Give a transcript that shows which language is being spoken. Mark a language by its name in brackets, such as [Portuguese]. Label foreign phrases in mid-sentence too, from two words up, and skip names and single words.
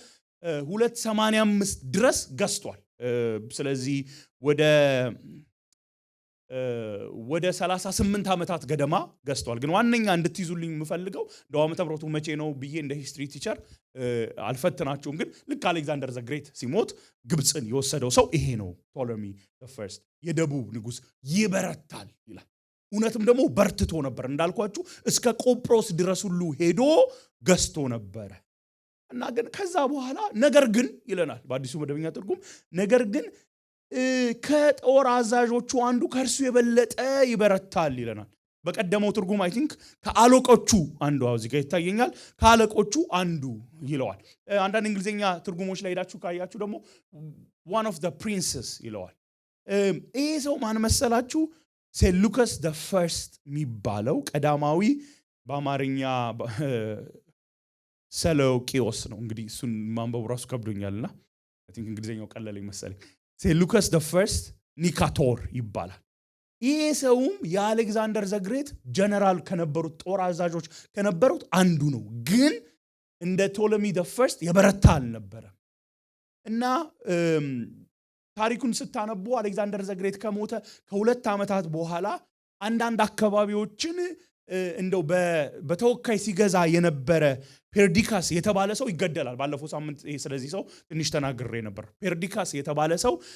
[Amharic] 285 ድረስ ገዝቷል ስለዚህ ወደ 38 ዓመታት ገደማ ገዝቷል ግን ዋነኛ እንድትይዙልኝ የምፈልገው ደው ዓመተ ምሕረቱ መቼ ነው ብዬ እንደ [English] history teacher [Amharic] አልፈትናችሁም ግን ልክ አሌክሳንደር ዘግሬት ሲሞት ግብጽን የወሰደው ሰው ይሄ ነው ቶሎሚ the first የደቡብ ንጉስ ይበረታል ይላል እውነትም ደግሞ በርትቶ ነበር እንዳልኳችሁ እስከ ቆጵሮስ ድረስ ሁሉ ሄዶ ገዝቶ ነበር እና ግን ከዛ በኋላ ነገር ግን ይለናል በአዲሱ መደበኛ ትርጉም ነገር ግን ከጦር አዛዦቹ አንዱ ከርሱ የበለጠ ይበረታል ይለናል በቀደመው ትርጉም [English] I think [Amharic] ከአለቆቹ አንዱ እዚህ ጋር ይታየኛል ከአለቆቹ አንዱ ይለዋል አንዳንድ እንግሊዘኛ ትርጉሞች ላይ ሄዳችሁ ካያችሁ ደግሞ [English] one of the princes [Amharic] ይለዋል ይሄ ሰው ማን መሰላችሁ ሴሉከስ the first የሚባለው ቀዳማዊ በአማርኛ ሰሎቂዮስ ነው እንግዲህ እሱን ማንበቡ ራሱ ከብዶኛልና [English] I think [Amharic] እንግሊዘኛው ቀለለኝ መሰለኝ ሴሉከስ the first ኒካቶር ይባላል ይሄ ሰውም የአሌክሳንደር ዘግሬት ጀነራል ከነበሩት ጦር አዛዦች ከነበሩት አንዱ ነው ግን እንደ ቶሎሚ the first የበረታ አልነበረ እና ታሪኩን ስታነቡ አሌክሳንደር ዘግሬት ከሞተ ከ2 ዓመታት በኋላ አንዳንድ አካባቢዎችን እንደው በተወካይ ሲገዛ የነበረ ፔርዲካስ የተባለ ሰው ይገደላል። ባለፈው ሳምንት ስለዚህ ሰው ትንሽ ተናግሬ ነበር። ፔርዲካስ የተባለ ሰው